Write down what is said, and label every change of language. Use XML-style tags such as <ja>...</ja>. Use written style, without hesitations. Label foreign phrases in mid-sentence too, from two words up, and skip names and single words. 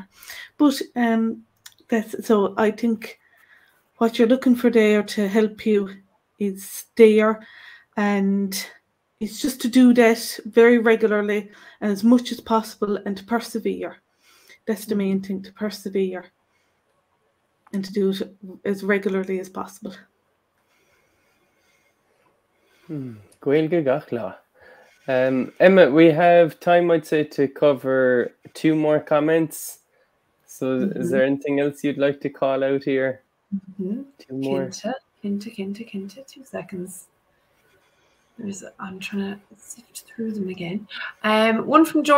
<en>But that's, so I think what you're looking for there to help you is there, and it's just to do that very regularly and as much as possible, and to persevere. That's the main thing, to persevere and to do it as regularly as possible.</en> <ga>Gaeilge gach.</ga> <en>Emma, we have time, I'd say, to cover 2 more comments. So is there anything else you'd like to call out here? 2 more. Kinta, 2 seconds. I'm trying to sift through them again. One from George.</en>